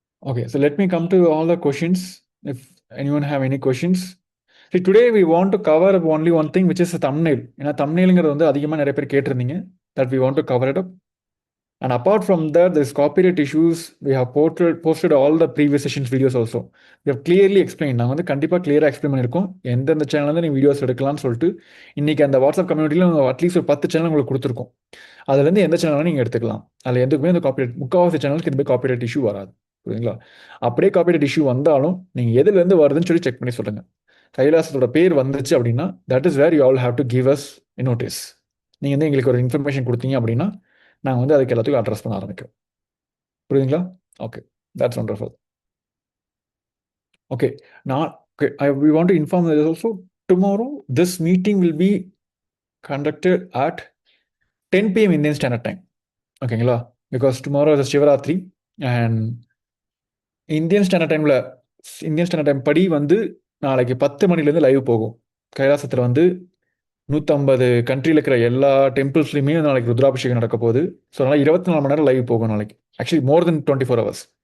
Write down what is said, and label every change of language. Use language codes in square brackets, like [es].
[en] Okay, so let me come to all the questions. If anyone have any questions. See, today we want to cover only one thing, which is a thumbnail. [ta] ஏன்னா thumbnailங்கிறது வந்து அதிகமாக நிறைய பேர் கேட்டிருந்தீங்க. [en] That we want to cover it up. And apart from that, there's copyright issues. We have posted all the previous sessions videos also. We have clearly explained. [ta] நாங்கள் வந்து கண்டிப்பாக கிளியராக எக்ஸ்பிளைன் பண்ணியிருக்கோம் எந்தெந்த சேனல் வந்து நீங்கள் வீடியோஸ் எடுக்கலாம்னு சொல்லிட்டு. இன்றைக்கி அந்த வாட்ஸ்அப் கம்யூனிட்டியில் அட்லீஸ்ட் ஒரு 10 சேனல் உங்களுக்கு கொடுத்துருக்கோம். அதுலேருந்து எந்த சேனலும் நீங்கள் எடுத்துக்கலாம். அதில் எதுக்குமே அந்த காப்பிரைட் முக்கால்வாசி சேனலுக்கு எதுவுமே காப்பிரைட் இஷ்யூ வராது, புரியுங்களா? அப்படியே காப்பிரைட் இஷ்யூ வந்தாலும் நீங்கள் எதுலேருந்து வருதுன்னு சொல்லி செக் பண்ணி சொல்லுங்கள். கைலாசத்தோட பேர் வந்துச்சு அப்படின்னா [en] That is where you all have to give us notice. [ta] நீங்கள் வந்து எங்களுக்கு ஒரு இன்ஃபர்மேஷன் கொடுத்தீங்க அப்படின்னா நாங்கள் வந்து அதுக்கு எல்லாத்துக்கும் அட்ரஸ் பண்ண ஆரம்பிக்கிறோம், புரியுதுங்களா? [en] Okay, that's wonderful. Okay, நான் okay, we want to inform that also tomorrow this meeting will be conducted at 10 PM Indian Standard Time. [ta] ஓகேங்களா? [en] because tomorrow is Shivaratri and [ta] Indian standard time படி வந்து நாளைக்கு 10 மணிலேருந்து லைவ் போகும். கைலாசத்தில் வந்து 150 கண்ட்ரியில் இருக்கிற எல்லா டெம்பிள்ஸ்லையுமே நாளைக்கு ருத்ராபிஷேகம் நடக்க போகுது. ஸோ அதனால் 24 மணி நேரம் லைவ் போகும் நாளைக்கு. [en] Actually more than 24 hours.